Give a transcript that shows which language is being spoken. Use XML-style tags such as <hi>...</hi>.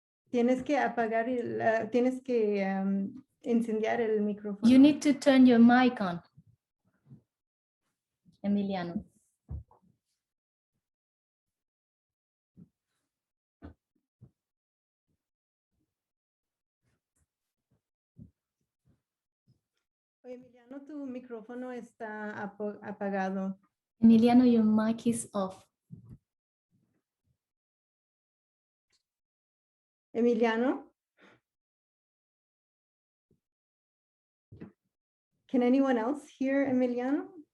<es>Tienes que apagar, tienes que incendiar el micrófono.</es> <en>You need to turn your mic on, Emiliano.</en> <es>Emiliano, tu micrófono está apagado.</es> <en>Emiliano, your mic is off. Emiliano? Can anyone else hear Emiliano?</en>